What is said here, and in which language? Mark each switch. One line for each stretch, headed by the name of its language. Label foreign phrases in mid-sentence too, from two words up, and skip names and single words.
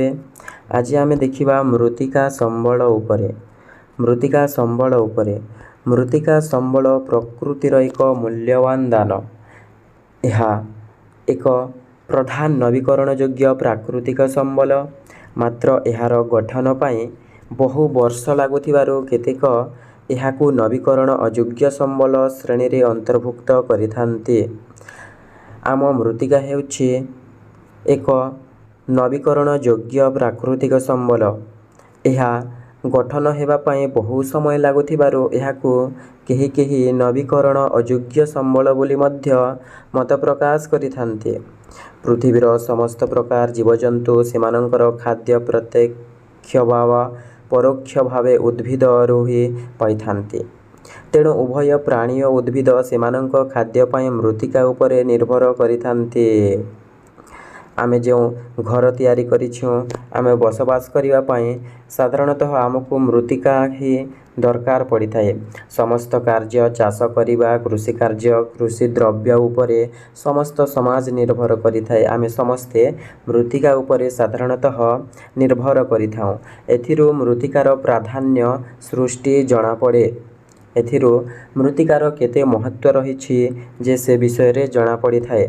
Odia: ଆଜି ଆମେ ଦେଖିବା ମୃତ୍ତିକା ସମ୍ବଳ ଉପରେ। ମୃତ୍ତିକା ସମ୍ବଳ ଉପରେ ମୃତ୍ତିକା ସମ୍ବଳ ପ୍ରକୃତିର ଏକ ମୂଲ୍ୟବାନ ଦାନ। ଏହା ଏକ ପ୍ରଧାନ ନବୀକରଣ ଯୋଗ୍ୟ ପ୍ରାକୃତିକ ସମ୍ବଳ। ମାତ୍ର ଯାର ଗଠନ ପାଇଁ ବହୁ ବର୍ଷ ଲାଗୁଥିବାରୁ କେତେକ ଏହାକୁ ନବୀକରଣ ଅଯୋଗ୍ୟ ସମ୍ବଳ ଶ୍ରେଣୀ ରେ ଅନ୍ତର୍ଭୁକ୍ତ କରିଥାନ୍ତି। ଆମ ମୃତ୍ତିକା ହେଉଛି ଏକ ନବୀକରଣ ଯୋଗ୍ୟ ପ୍ରାକୃତିକ ସମ୍ବଳ। ଏହା ଗଠନ ହେବା ପାଇଁ ବହୁ ସମୟ ଲାଗୁଥିବାରୁ ଏହାକୁ କେହି କେହି ନବୀକରଣ ଅଯୋଗ୍ୟ ସମ୍ବଳ ବୋଲି ମଧ୍ୟ ମତ ପ୍ରକାଶ କରିଥାନ୍ତି। ପୃଥିବୀର ସମସ୍ତ ପ୍ରକାର ଜୀବଜନ୍ତୁ ସେମାନଙ୍କର ଖାଦ୍ୟ ପ୍ରତ୍ୟକ୍ଷ ବା ପରୋକ୍ଷ ଭାବେ ଉଦ୍ଭିଦରୁ ହିଁ ପାଇଥାନ୍ତି। ତେଣୁ ଉଭୟ ପ୍ରାଣୀ ଓ ଉଦ୍ଭିଦ ସେମାନଙ୍କ ଖାଦ୍ୟ ପାଇଁ ମୃତ୍ତିକା ଉପରେ ନିର୍ଭର କରିଥାନ୍ତି। ଆମେ ଯୋ ଘର ତିଆରି କରିଛୁ ଆମେ ବସବାସ କରିବା ପାଇଁ ସାଧାରଣତଃ ଆମକୁ ମୃତ୍ତିକା ହିଁ ଦରକାର ପଡ଼ି ଥାଏ। ସମସ୍ତ କାର୍ଯ୍ୟ ଚାଷ କରିବା କୃଷି କାର୍ଯ୍ୟ କୃଷି ଦ୍ରବ୍ୟ ଉପରେ ସମସ୍ତ ସମାଜ ନିର୍ଭର କରି ଥାଏ। ଆମେ ସମସ୍ତେ ମୃତ୍ତିକା ଉପରେ ସାଧାରଣତଃ ନିର୍ଭର କରି ଥାଉ। ଏଥିରୁ ମୃତ୍ତିକାର ପ୍ରାଧାନ୍ୟ ସୃଷ୍ଟି ଜଣା ପଡ଼େ। ଏଥିରୁ ମୃତ୍ତିକାର କେତେ ମହତ୍ୱ ରହିଛି ଯେ ସେ ବିଷୟ ରେ ଜଣା ପଡ଼ି ଥାଏ।